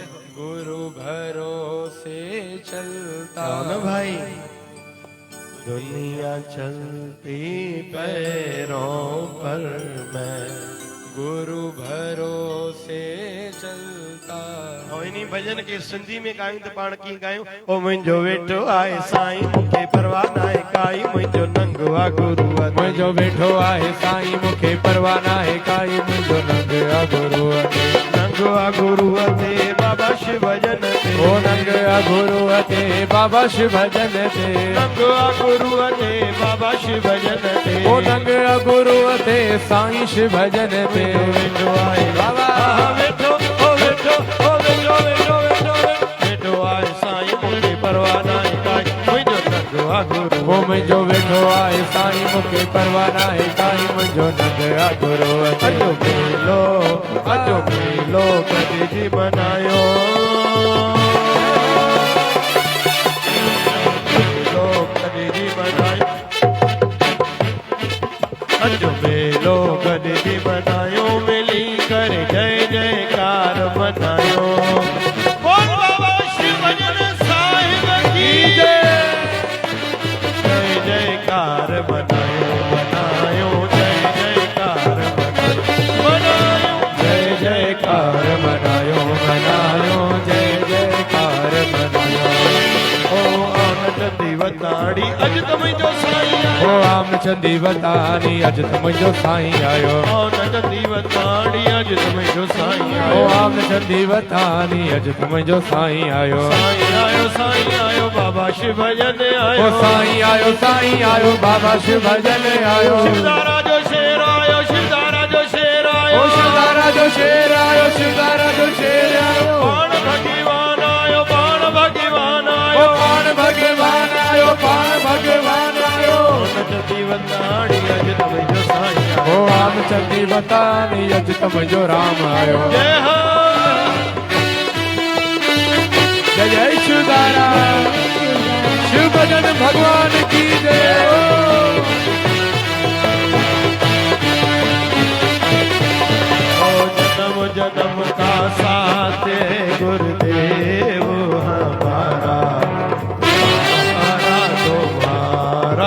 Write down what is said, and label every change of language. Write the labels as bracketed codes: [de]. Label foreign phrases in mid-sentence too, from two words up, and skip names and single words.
[hi] गुरु भरोसे चलता ना भाई। दुनिया चलती पैरों पर, मैं गुरु भरोसे चलता। और इन्हीं भजन के सिंधी में गायूं तो पाण की गायूं। [sd] ओ मुंहिंजो वेठो आहे साईं, मूंखे परवाह नाहे काई, मुंहिंजो नंग आ गुरू मुंहिंजो वेठो आहे साईं, मूंखे परवाह नाहे काई, मुंहिंजो नंग आ गुरू नंग आ गुरू ते बाबा शिव भजन ते। ओ नंग आ गुरू ते बाबा शिव भजन ते। नंग आ गुरू ते बाबा शिव भजन ते। ओ नंग आ गुरू ते साईं शिव भजन ते। वेठो आहे बाबा वेठो, ओ वेठो, ओ वेठो, वेठो, वेठो, वेठो आहे साईं, मूंखे परवाह नाहे काई, मुंहिंजो नंग आ गुरू। ओ मुंहिंजो वेठो आहे साईं, मूंखे परवाह नाहे काई, मुंहिंजो नंग आ गुरू ते। अजो मेलो, अजो मेलो कॾहिं जी मनायो, मेलो कॾहिं जी मनायो, अजो मेलो कॾहिं जी मनायो, मिली करे जय जयकार मनायो। [hi] बोल बाबा शिव भजन साहिब की जय। [sd] जय जयकार मनायो, मनायो जय जयकार मनायो, जय जयकार मनायो, मनायो जय जयकार मनायो। ओ आनंद दीवताड़ी अज तुम जो साईं आयो। ओ आम चंदी वतानी अज तुम जो साईं आयो। आनंद दीवताड़ी अज तुम जो साईं ओ आयो। आम चंदी वतानी अज तुम जो साईं आयो। साईं आयो, साईं आयो, बाबा शिव भजन आयो। ओ साईं आयो, साईं आयो, बाबा शिव भजन आयो। शिवदारा जो शेर आयो, शिवदारा जो शेर आयो। ओ शिवदारा जो शेर आयो, शिवदारा जो शेर आयो। बाण भगवान आयो, बाण भगवान आयो। ओ बाण भगवान आयो, बाण भगवान आयो। आनंद दीवताड़ी अज तुम जो साईं आयो। ओ आम चंदी वतानी अज तुम जो राम आयो। [hi] जय हो गजानन भगवान की जय। जन्म जन्म का साथ गुरुदेव हमारा, हमारा तुम्हारा।